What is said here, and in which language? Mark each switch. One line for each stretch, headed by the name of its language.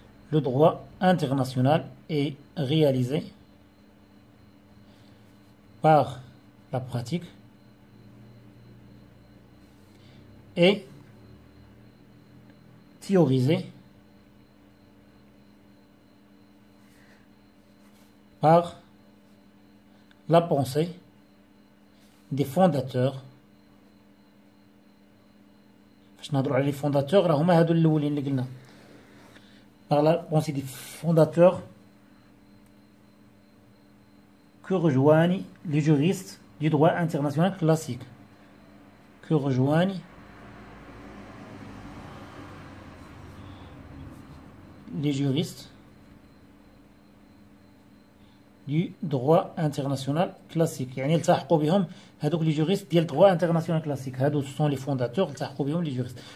French: Le droit international est réalisé par la pratique et théorisé par la pensée des fondateurs.
Arabic: باش نهضروا على
French: les fondateurs
Arabic: راه هما هادو الاولين اللي قلنا.
French: Par la pensée des fondateurs que rejoignent les juristes du droit international classique. Que rejoignent les juristes du droit international classique.
Arabic: يعني التحقوا بهم هذوك لي جوريست ديال
French: droit international classique.
Arabic: هادو
French: sont les fondateurs
Arabic: التحقوا بهم لي جوريست.